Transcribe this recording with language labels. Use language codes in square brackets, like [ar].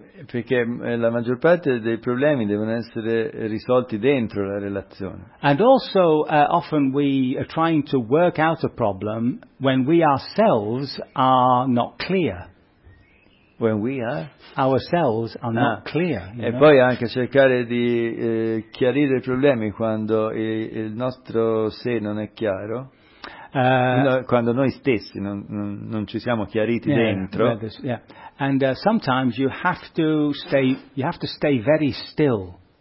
[it] Perché la maggior parte dei problemi devono essere risolti dentro la relazione. [en] And also often we are trying to work out a problem when we ourselves are not clear. When we are ourselves are not clear. [it] E poi anche cercare di chiarire i problemi quando il nostro sé non è chiaro. Quando noi stessi non ci siamo chiariti dentro. [en] And sometimes you have to stay very still.